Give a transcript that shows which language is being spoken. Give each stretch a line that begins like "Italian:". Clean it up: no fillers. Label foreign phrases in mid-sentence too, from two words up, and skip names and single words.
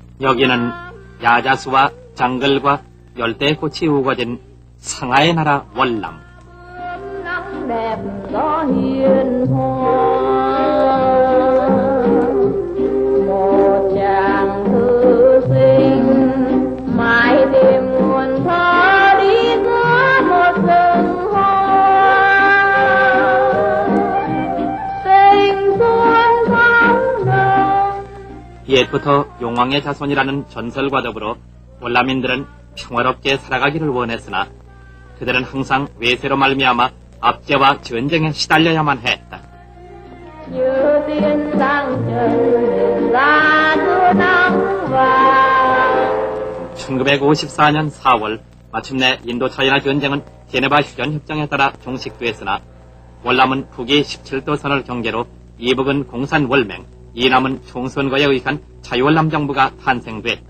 Korean: 여기는 야자수와 장글과 열대꽃이 우거진 상하의 나라 월남.
Vietnamese: đẹp gió hiền hòa một chàng thư sinh mãi tìm nguồn thơ đi giữa một rừng hoa tình xuân tháng đầu.
Korean: 옛부터 용왕의 자손이라는 전설과 더불어 월남인들은 평화롭게 살아가기를 원했으나 그들은 항상 외세로 말미암아 압제와 전쟁에 시달려야만 했다. 1954년 4월 마침내 인도 차이나 전쟁은 제네바 휴전 협정에 따라 종식되었으나 월남은 북이 17도 선을 경계로 이북은 공산 월맹, 이남은 총선거에 의한 자유월남 정부가 탄생됐다.